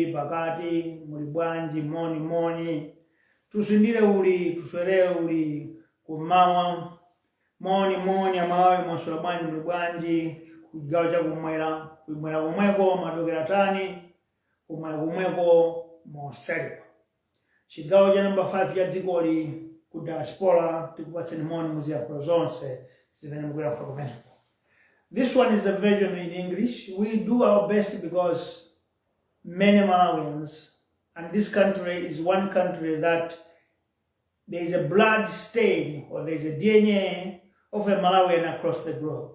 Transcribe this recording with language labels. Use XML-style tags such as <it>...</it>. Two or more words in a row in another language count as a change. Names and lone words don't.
<ny>pakati muli bwanji moni tusindire uli tuswelere uli kumawa moni Amalawi mwasula bwanji muli bwanji kugawo cha kumwera kumweko madokera tani kumweko moselwa chigawo cha namba 5 ya dzikoli ku diaspora tikupatseni moni muziyankhulo zonse zimene mukuyankha kumeneko.</ny> <en>This one is a version in English. We do our best because many Malawians, and this country is one country that there is a blood stain or there is a DNA of a Malawian across the globe.</en>